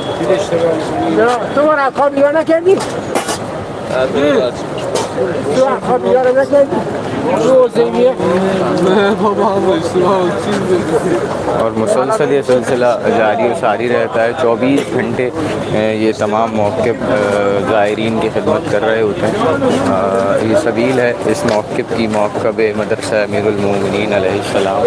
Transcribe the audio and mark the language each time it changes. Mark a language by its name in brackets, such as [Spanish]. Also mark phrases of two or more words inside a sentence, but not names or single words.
[Persian] تو مرا بیار نکردی؟ تو مرا بیار نکردی؟ روزیه [Urdu] اور مسلسل یہ سلسلہ جاری و ساری رہتا ہے. 24 گھنٹے یہ تمام موقف زائرین کی خدمت کر رہے ہوتے ہیں. یہ سبیل ہے اس موقف کی، موقف مدرسہ امیر المومنین علیہ السلام.